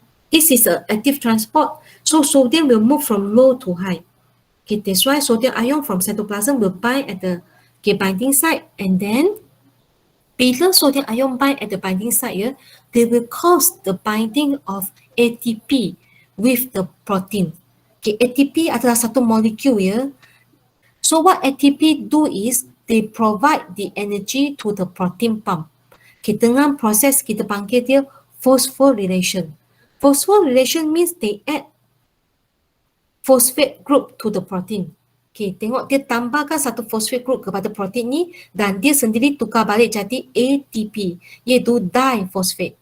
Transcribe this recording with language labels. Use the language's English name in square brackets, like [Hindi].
[English] This is an active transport. So sodium will move from low to high. Okay, that's why sodium ion from cytoplasm will bind at the binding site, and then [Malay] Bila [English] sodium ion bind at the binding site, ya, they will cause the binding of ATP with the protein. [Malay] Okay, ATP adalah satu molekul, ya. [English] So what ATP do is they provide the energy to the protein pump. [Malay] Okay, dengan proses kita panggil dia phosphorylation. [English] Phosphorylation means they add phosphate group to the protein. [Malay] Okay, tengok dia tambahkan satu phosphate group kepada protein ni dan dia sendiri tukar balik jadi ATP, iaitu diphosphate.